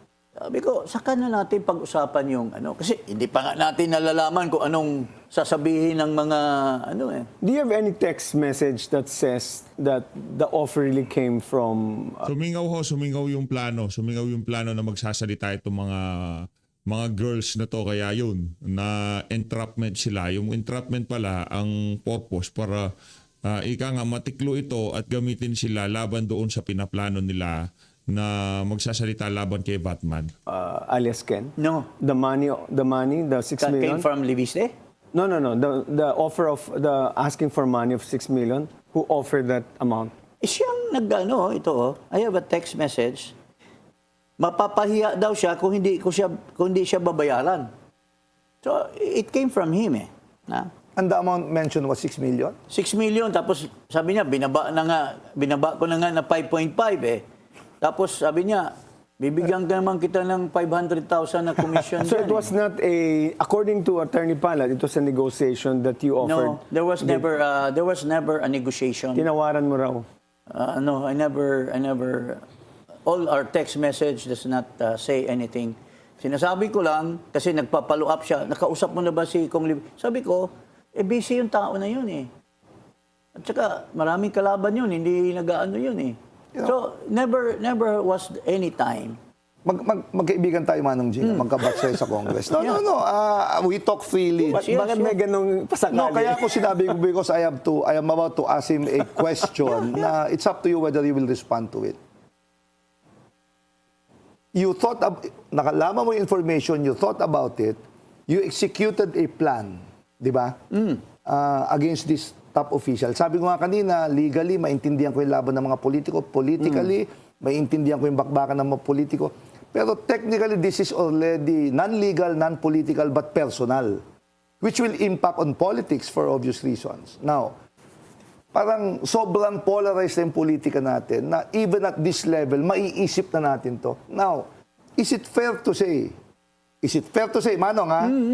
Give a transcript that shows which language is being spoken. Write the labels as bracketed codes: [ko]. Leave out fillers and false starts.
[tl] Sabi ko, saka na natin pag-usapan yung kasi hindi pa nga natin nalalaman kung anong sasabihin ng mga [en] Do you have any text message that says that the offer really came from... [tl] Sumingaw yung plano na magsasalita itong mga girls na to, kaya yun, na entrapment sila. Yung entrapment pala, ang purpose para ika nga matiklo ito at gamitin sila laban doon sa pinaplano nila na magsasalita laban kay Batman. [en] Alias Ken? No. The money, the 6 That came million? from Libiste? No. The offer of the asking for money of 6 million. Who offered that amount? [tl] Siyang ito. [en] I have a text message. [tl] Mapapahiya daw siya kung hindi siya babayaran. [en] So, it came from him Na? And the amount mentioned was 6 million? [tl] 6 million, tapos sabi niya, binaba ko na nga na 5.5 Tapos sabi niya, bibigyan ka naman kita ng 500,000 na commission. [en] So it was not according to Attorney Pala, it was a negotiation that you offered. No, there was never a negotiation. [tl] Tinawaran mo raw. [en] No, I never, all our text message does not say anything. [tl] Sinasabi ko lang, kasi nagpapalo up siya, nakausap mo na ba si Kong Lib? Sabi ko, busy yung tao na yun At saka, maraming kalaban yun, hindi nag-aano yun [en] So, never was any time [tl] magkaibigan tayo, Manong G, magkabatch tayo sa Congress. [en] No. We talk freely. [tl] Bakit may ganong pasakali? [en] No, [tl] kaya ako sinabi ko [en] because I am about to ask him a question na it's up to you whether you will respond to it. You thought, [tl] nakalaman mo yung [en] information, you thought about it, you executed a plan, [tl] di ba? [en] Against this top official. [tl] Sabi ko nga kanina, legally, maintindihan ko yung laban ng mga politiko. Politically, maintindihan ko yung bakbakan ng mga politiko. [en] Pero technically, this is already non-legal, non-political, but personal, which will impact on politics for obvious reasons. [tl] Now, parang sobrang polarized na yung politika natin na [en] even at this level, [tl] maiisip na natin to. [en] Now, is it fair to say, Manong, ha?